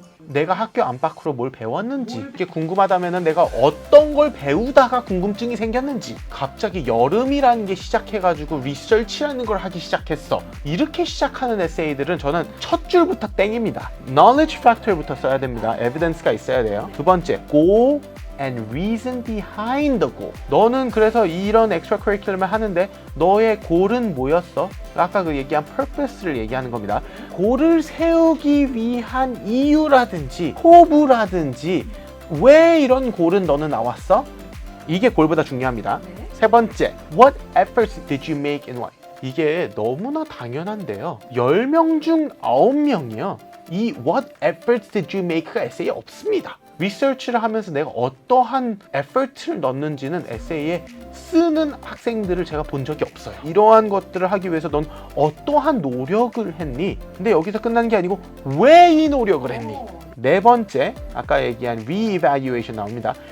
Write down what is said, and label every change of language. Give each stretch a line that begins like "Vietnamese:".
Korean: 내가 학교 안팎으로 뭘 배웠는지, 이게 궁금하다면 내가 어떤 걸 배우다가 궁금증이 생겼는지, 갑자기 여름이라는 게 시작해가지고 리서치라는 걸 하기 시작했어. 이렇게 시작하는 에세이들은 저는 첫 줄부터 땡입니다. knowledge factor부터 써야 됩니다. evidence가 있어야 돼요. 두 번째,
English: goal and reason behind the goal.
Korean: 너는 그래서 이런 extra curriculum을 하는데 너의 goal은 뭐였어? 아까 그 얘기한 purpose를 얘기하는 겁니다. goal을 세우기 위한 이유라든지 포부라든지 왜 이런 goal은 너는 나왔어? 이게 goal보다 중요합니다. 세 번째,
English: what efforts did you make and why?
Korean: 이게 너무나 당연한데요. 10명 중 9명이요. 이
English: what efforts did you make
Korean: 가 에세이에 없습니다. 리서치를 하면서 내가 어떠한 에포트를 넣는지는 에세이에 쓰는 학생들을 제가 본 적이 없어요. 이러한 것들을 하기 위해서 넌 어떠한 노력을 했니? 근데 여기서 끝나는 게 아니고 왜 이 노력을 했니? 네 번째, 아까 얘기한 re-evaluation 나옵니다.